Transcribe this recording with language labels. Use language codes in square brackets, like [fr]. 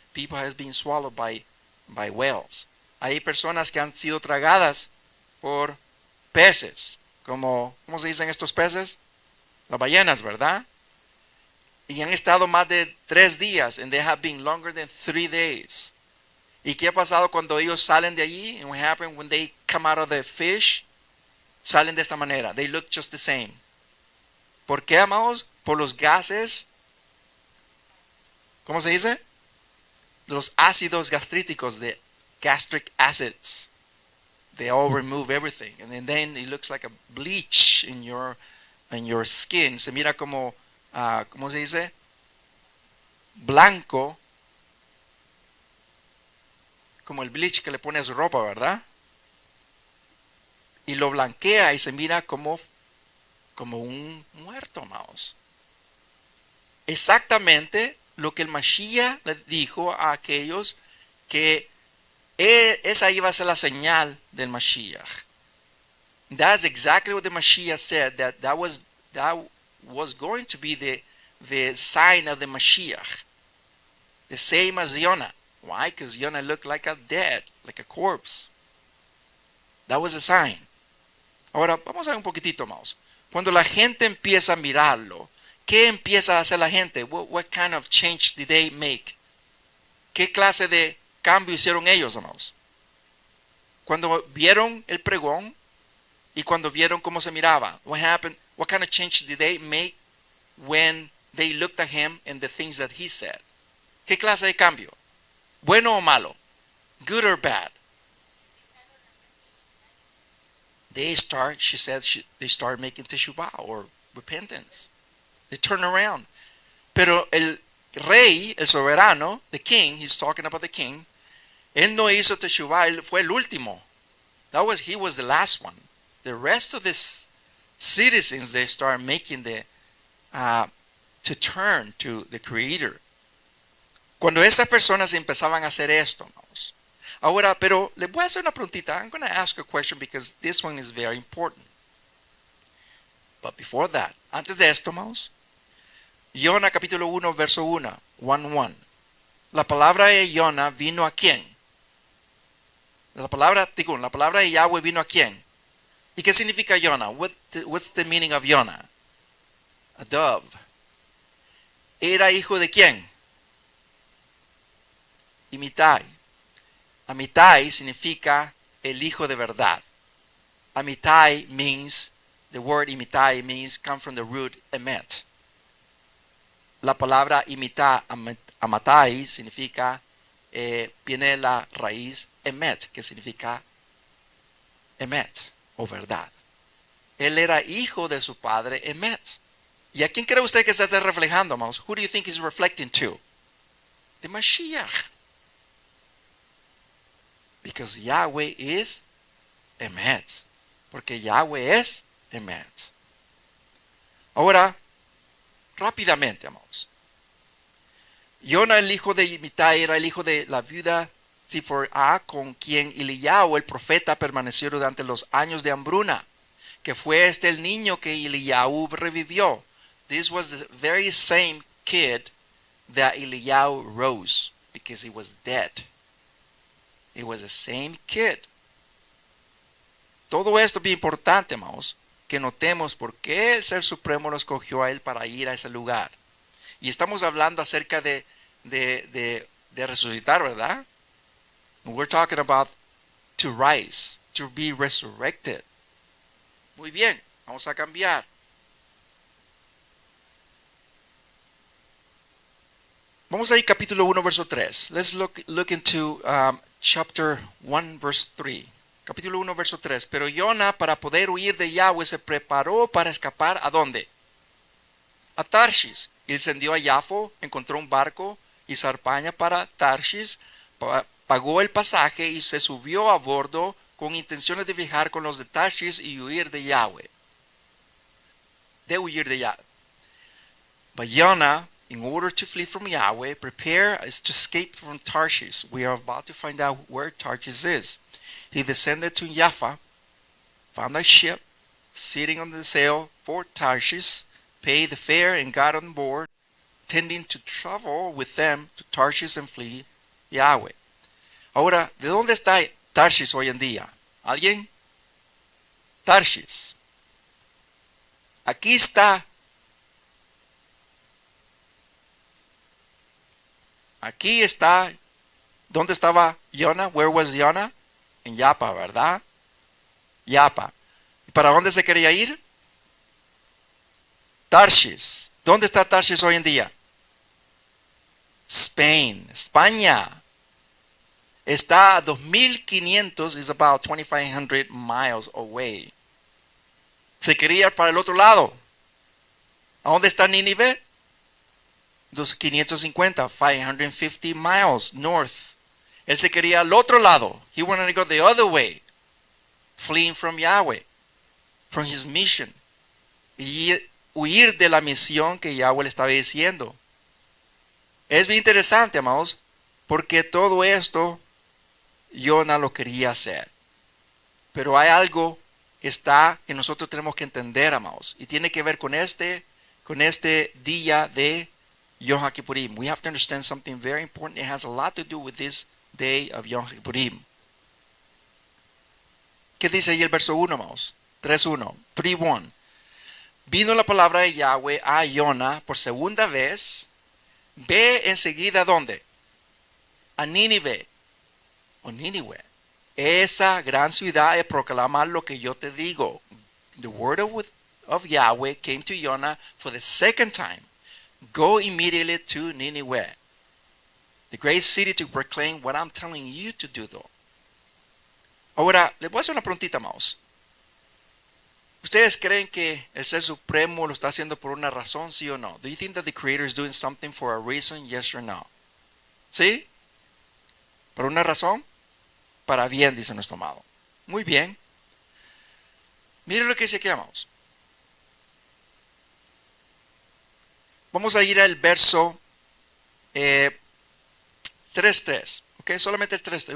[en] People have been swallowed by whales. [es] Hay personas que han sido tragadas por peces, como, ¿cómo se dicen estos peces? Las ballenas, ¿verdad? Y han estado más de 3 días, [en] and they have been longer than 3 days. [es] ¿Y qué ha pasado cuando ellos salen de allí? [en] And what happened when they come out of the fish? [es] Salen de esta manera. [en] They look just the same. [es] ¿Por qué, amados? Por los gases. ¿Cómo se dice? Los ácidos gastríticos, [en] the gastric acids. They all remove everything. And then it looks like a bleach in your skin. [es] Se mira como, ¿cómo se dice? Blanco. Como el bleach que le pones ropa, ¿verdad? Y lo blanquea y se mira como un muerto, amados. Exactamente lo que el Mashiach le dijo a aquellos que esa iba a ser la señal del Mashiach. [en] That's exactly what the Mashiach said, that was going to be the sign of the Mashiach. The same as Jonah. Why? Because Jonah looked like a dead, like a corpse. That was a sign. [es] Ahora, vamos a ver un poquitito más. Cuando la gente empieza a mirarlo, ¿qué empieza a hacer la gente? [en] What kind of change did they make? [es] ¿Qué clase de cambio hicieron ellos, amados? Cuando vieron el pregón y cuando vieron cómo se miraba. [en] What happened? What kind of change did they make when they looked at him and the things that he said? [es] ¿Qué clase de cambio? ¿Bueno o malo? [en] Good or bad? They start making teshuvah or repentance. They turn around. [es] Pero el rey, el soberano, [en] the king, he's talking about the king, [es] él no hizo teshuvah, él fue el último. [en] He was the last one. The rest of the citizens, they start making to turn to the Creator. [es] Cuando esas personas empezaban a hacer esto, vamos. Ahora, pero les voy a hacer una preguntita. [en] I'm going to ask a question because this one is very important. But before that, [es] antes de esto, vamos. Jonah capítulo 1, verso 1, 1:1. La palabra de Jonah vino a quién? La palabra de Yahweh vino a quién? ¿Y qué significa Jonah? [en] What's the meaning of Jonah? A dove. [es] ¿Era hijo de quién? Amitai. Amitai significa el hijo de verdad. [en] Amitai means, the word imitai means, come from the root emet. [es] La palabra amatai significa, viene de la raíz emet, que significa emet, o verdad. Él era hijo de su padre emet. ¿Y a quién cree usted que se está reflejando, amados? [en] Who do you think he's reflecting to? The Mashiach. Because Yahweh is emet. [es] Porque Yahweh es emet. Ahora, rápidamente, amados. Jonah, el hijo de Amitai, era el hijo de la viuda Ziporah, con quien Eliyahu, el profeta, permaneció durante los años de hambruna, que fue el niño que Eliyahu revivió. [en] This was the very same kid that Eliyahu rose, because he was dead. It was the same kid. [es] Todo esto es bien importante, hermanos, que notemos por qué el Ser Supremo lo escogió a él para ir a ese lugar. Y estamos hablando acerca de resucitar, ¿verdad? [en] We're talking about to rise, to be resurrected. [es] Muy bien, vamos a cambiar. Vamos a ir capítulo 1, verso 3. [en] Let's look into chapter 1, verse 3. [es] Capítulo 1, verso 3. Pero Jonah, para poder huir de Yahweh, se preparó para escapar ¿a dónde? A Tarshish. Él descendió a Yafo, encontró un barco y zarpaña para Tarshish, pagó el pasaje y se subió a bordo con intenciones de viajar con los de Tarshish y huir de Yahweh. [en] But Jonah, in order to flee from Yahweh, prepared to escape from Tarshish. We are about to find out where Tarshish is. He descended to Jaffa, found a ship sitting on the sail for Tarshish, paid the fare and got on board, intending to travel with them to Tarshish and flee Yahweh. [es] Ahora, ¿de dónde está Tarshish hoy en día? ¿Alguien? Tarshish. Aquí está. Aquí está. ¿Dónde estaba Jonah? [en] Where was Jonah? [es] En Jaffa, ¿verdad? Jaffa. ¿Y para dónde se quería ir? Tarshish. ¿Dónde está Tarshish hoy en día? [en] Spain, España. [es] Está a 2.500, [en] is about 2,500 miles away. [es] Se quería ir para el otro lado. ¿A dónde está Nínive? [en] 550, 550 miles north. [es] Él se quería al otro lado. [en] He wanted to go the other way, fleeing from Yahweh, from his mission. [es] Y huir de la misión que Yahweh le estaba diciendo. Es bien interesante, amados, porque todo esto Jonah lo quería hacer. Pero hay algo que nosotros tenemos que entender, amados, y tiene que ver con este día de Yom Hakippurim. [en] We have to understand something very important. It has a lot to do with this day of Yom Hakippurim. [es] ¿Qué dice ahí el verso 1, amados? 3:1, 3:1. Vino la palabra de Yahweh a Jonah por segunda vez. Ve enseguida, ¿dónde? A Nínive, o Nínive, esa gran ciudad, y proclamar lo que yo te digo. [en] The word of Yahweh came to Jonah for the second time. Go immediately to Nineveh, the great city, to proclaim what I'm telling you to do, though. [es] Ahora, les voy a hacer una preguntita, amados. ¿Ustedes creen que el Ser Supremo lo está haciendo por una razón, sí o no? [en] Do you think that the Creator is doing something for a reason, yes or no? [es] ¿Sí? ¿Por una razón? Para bien, dice nuestro amado. Muy bien. Miren lo que dice aquí, amados. Vamos a ir al verso 3:3. Ok, solamente el 3:3.